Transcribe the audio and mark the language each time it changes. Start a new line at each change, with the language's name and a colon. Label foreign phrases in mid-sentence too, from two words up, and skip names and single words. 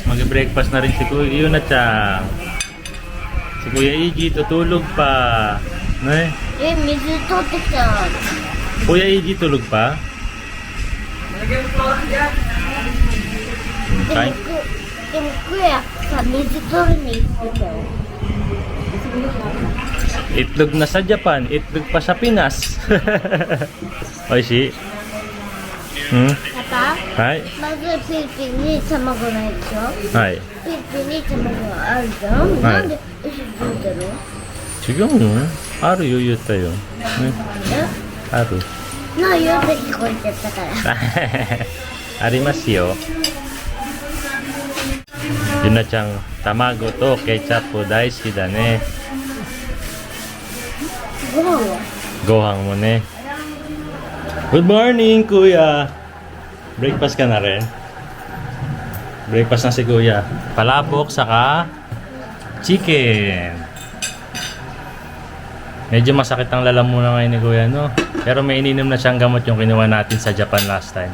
Filipino: Mag-breakfast na rin si Kuya Yunachang. Si Kuya Eiji tutulog pa. No eh?
Japanese: 水取ってきた。
Filipino: Kuya Eiji tulog pa? Kain.
Japanese: でもクエさ水取りに行ってたよ。
Filipino: Itlog na sa Japan, itlog pa sa Pinas.
Japanese: Oishi. Hmm? パパ、 Hai. まずピーピーに卵ないでしょ。 Hai. ピーピーに卵があるじゃん。はいなんで一緒に取ってるの？違うの? あるよ言ったよ。ね。ある。ないよって聞こえちゃったから。ありますよ。ゆなちゃん、卵とケチャップ大好きだね。ご飯は？ご飯もね。
English: Good morning,
Filipino: Kuya! Breakfast ka na rin? Breakfast na si Kuya. Palabok, saka chicken. Medyo masakit ang lalamunan ngayon ni Kuya, no? Pero may ininom na siyang gamot yung kinuha natin sa Japan
English: last time.